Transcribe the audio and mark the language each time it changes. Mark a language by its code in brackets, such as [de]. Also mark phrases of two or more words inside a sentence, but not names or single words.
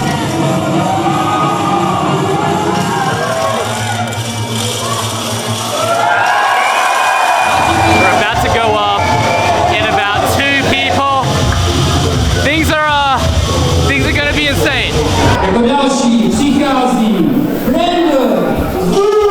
[en] We're about to go up in about 2 people. Things are gonna be insane. [cs] Jako další přichází Brandon Wu.